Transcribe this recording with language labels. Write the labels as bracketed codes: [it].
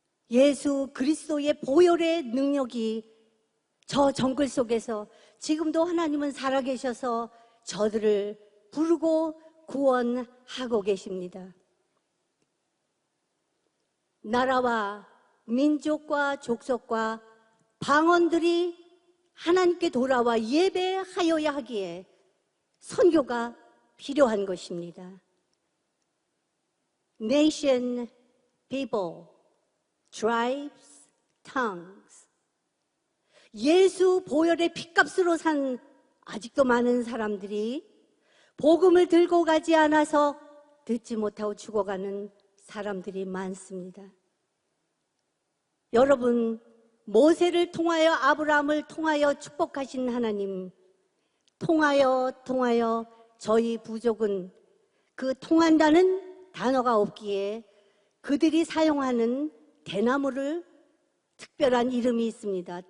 [ko] 예수 그리스도의 보혈의 능력이 저 정글 속에서 지금도 하나님은 살아계셔서 저들을 부르고 구원하고 계십니다. 나라와 민족과 족속과 방언들이 하나님께 돌아와 예배하여야 하기에 선교가 필요한 것입니다. [en] Nation, people, tribes, tongues. [ko] 예수 보혈의 핏값으로 산 아직도 많은 사람들이 복음을 들고 가지 않아서 듣지 못하고 죽어가는 사람들이 많습니다. 여러분, 모세를 통하여 아브라함을 통하여 축복하신 하나님, 통하여 저희 부족은 그 통한다는 단어가 없기에 그들이 사용하는 대나무를 특별한 이름이 있습니다.